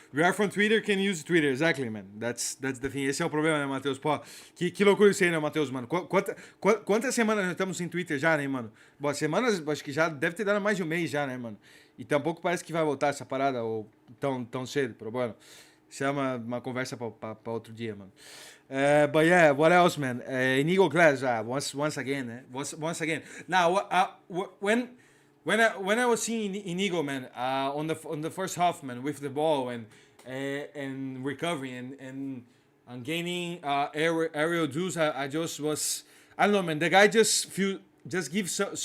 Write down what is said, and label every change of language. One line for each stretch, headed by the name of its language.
English: We are from Twitter, can use Twitter, exactly, man. That's the thing.
Portuguese: Esse é o problema, né, Matheus? Pô, que loucura isso aí, né, Matheus, mano? Quantas semanas nós estamos sem Twitter já, né, mano? Bom, semanas, acho que já deve ter dado mais de um mês já, né, mano? E tampouco parece que vai voltar essa parada ou tão cedo,
Spanish: pero bueno.
Portuguese: Isso é uma conversa para outro dia, mano.
English: But yeah, what else, man? Inigo Glass, once again, once again. Now, when I was seeing Inigo, man, on the first half, man, with the ball and recovering and gaining aerial duels, I just was, I don't know, man. The guy just gives.